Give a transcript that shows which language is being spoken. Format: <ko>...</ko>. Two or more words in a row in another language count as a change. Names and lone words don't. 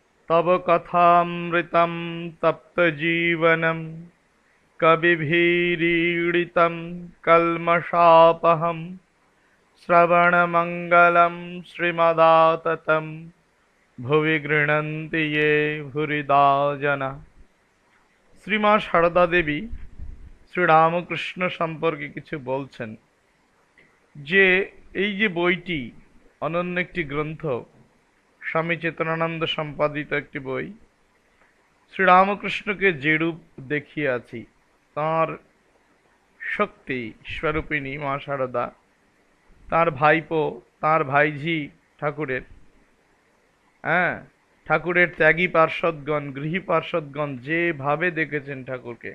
<sa>तव कथामृतं तप्तजीवनं कविभिरीडितं कल्मषापहं श्रवणमङ्गलं श्रीमदाततं भुवि गृह्णन्ति ये भूरिदा जना।</sa> <bn>শ্রীমা সারদা দেবী শ্রীরামকৃষ্ণ সম্পর্কে কিছু বলছেন যে এই যে বইটি অনন্য একটি গ্রন্থ, স্বামী চেতনানন্দ সম্পাদিত একটি বই। শ্রীরামকৃষ্ণকে যেরূপ দেখিয়াছি তাঁর শক্তি স্বরূপিণী মা সারদা, তাঁর ভাইপো, তাঁর ভাইঝি ঠাকুরের, ঠাকুরের ত্যাগী পার্ষদগণ, গৃহী পার্ষদগণ যেভাবে দেখেছেন ঠাকুরকে।</bn>